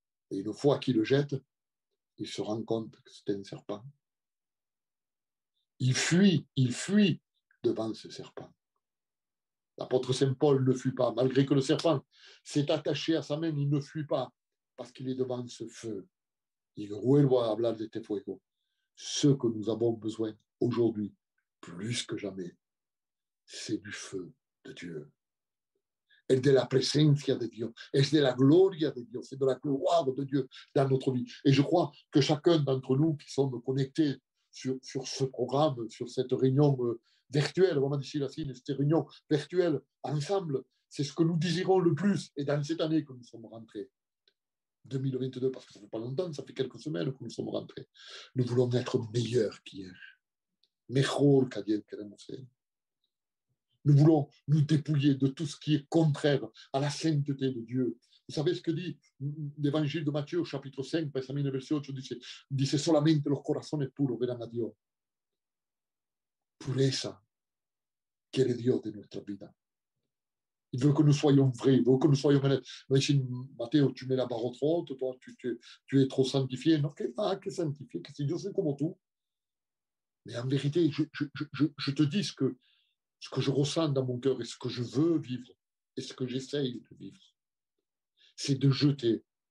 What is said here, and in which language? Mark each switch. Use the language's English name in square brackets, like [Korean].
[French] Et une fois qu'il le jette, il se rend compte que c'est un serpent. Il fuit devant ce serpent. L'apôtre Saint Paul ne fuit pas, malgré que le serpent s'est attaché à sa main, il ne fuit pas, parce qu'il est devant ce feu. [Spanish] Il vuelvo a hablar de este fuego. [French] Ce que nous avons besoin aujourd'hui, plus que jamais, c'est du feu de Dieu. [Spanish] Es de la presencia de Dios, es de la gloria de Dios, [French] c'est de la gloire de Dieu dans notre vie. Et je crois que chacun d'entre nous qui sommes connectés sur ce programme, sur cette réunion virtuelle, vraiment d'ici la Chine, cette réunion virtuelle ensemble, c'est ce que nous désirons le plus. Et dans cette année que nous sommes rentrés, 2022, parce que ça fait pas longtemps, ça fait quelques semaines que nous sommes rentrés, nous voulons être meilleurs qu'hier. [Spanish] Mejor qu'ayer queremos ser. [French] Nous voulons nous dépouiller de tout ce qui est contraire à la sainteté de Dieu. Vous savez ce que dit l'évangile de Matthieu, chapitre 5, verset 8, [Spanish] dice solamente los corazones puros verán a Dios. Pureza quiere Dios de nuestra vida. [French] Il veut que nous soyons vrais, il veut que nous soyons honnêtes. Mais ici, Matteo, tu mets la barre trop haute, toi, tu es trop sanctifié. Non, que sanctifié, que c'est Dieu, c'est comme tout. Mais en vérité, je te dis ce que je ressens dans mon cœur et ce que je veux vivre et ce que j'essaye de vivre. C'est de jeter.